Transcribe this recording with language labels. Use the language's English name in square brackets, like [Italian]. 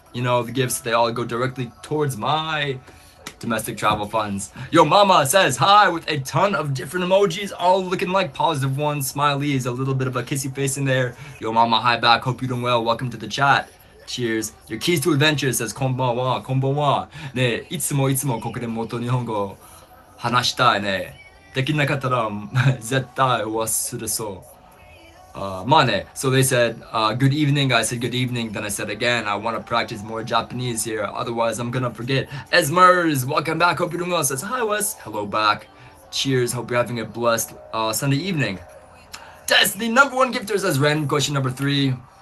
[English] You know, the gifts, they all go directly towards my domestic travel funds. Yo mama says hi with a ton of different emojis, all looking like positive ones, smileys, a little bit of a kissy face in there. Yo mama, hi back, hope you're doing well. Welcome to the chat. Cheers. Your keys to adventure says [Japanese] こんばんは、こんばんは。ねえ、いつもいつもここでもっと日本語を話したいね。できなかったら絶対忘れそう。 Mane. [English] So they said, good evening. I said, good evening. Then I said again, I want to practice more Japanese here. Otherwise, I'm going to forget. Esmers, welcome back. Hope you're doing well. Says, hi, Wes. Hello back. Cheers. Hope you're having a blessed Sunday evening. That's the number one gifter, says Ren. Question number 3.